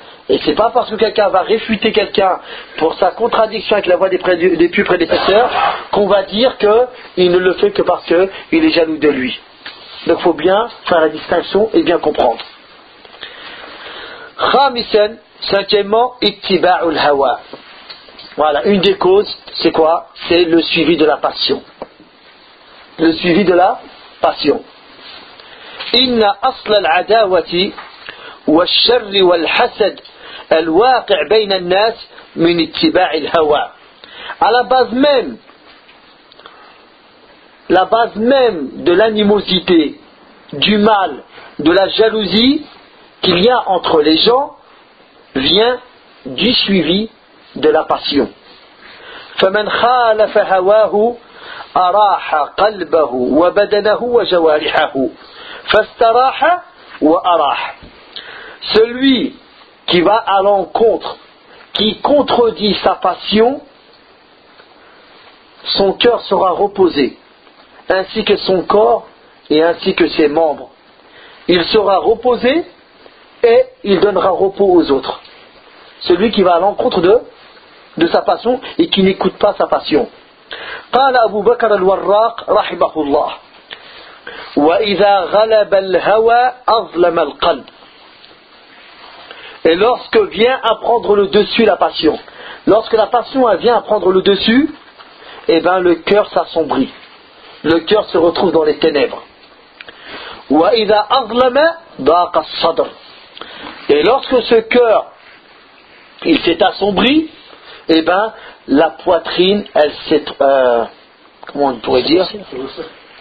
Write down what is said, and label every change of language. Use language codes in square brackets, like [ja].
[fr] Et c'est pas parce que quelqu'un va réfuter quelqu'un pour sa contradiction avec la voix des plus prédécesseurs qu'on va dire qu'il ne le fait que parce qu'il est jaloux de lui. Donc il faut bien faire la distinction et bien comprendre. [ar] Khamisen, [fr] cinquièmement, [ar] ittiba'ul hawa. [fr] Voilà, une des causes, c'est quoi? C'est le suivi de la passion. Le suivi de la passion. [ar] Inna asla al-adawati والشر والحسد الواقع بين الناس من اتباع الهوى. [fr] À la base même de l'animosité, du mal, de la jalousie qu'il y a entre les gens vient du suivi de la passion. [ar] فمن خالف هواه أراح قلبه وبدنه وجوارحه فاستراح وأراح. [fr] Celui qui va à l'encontre, qui contredit sa passion, son cœur sera reposé, ainsi que son corps et ainsi que ses membres. Il sera reposé et il donnera repos aux autres. Celui qui va à l'encontre de sa passion et qui n'écoute pas sa passion. [ar] قال أبو بكر الوراق رحمه الله وإذا غلب الهوى أظلم القلب. [fr] Et lorsque vient à prendre le dessus la passion, lorsque la passion vient à prendre le dessus, eh bien le cœur s'assombrit. Le cœur se retrouve dans les ténèbres. [ar] وَإِذَا أَظْلَمَ ضَاقَ الصَّدْرُ. [fr] Et lorsque ce cœur, il s'est assombri, eh bien la poitrine, elle s'est, comment on pourrait dire ?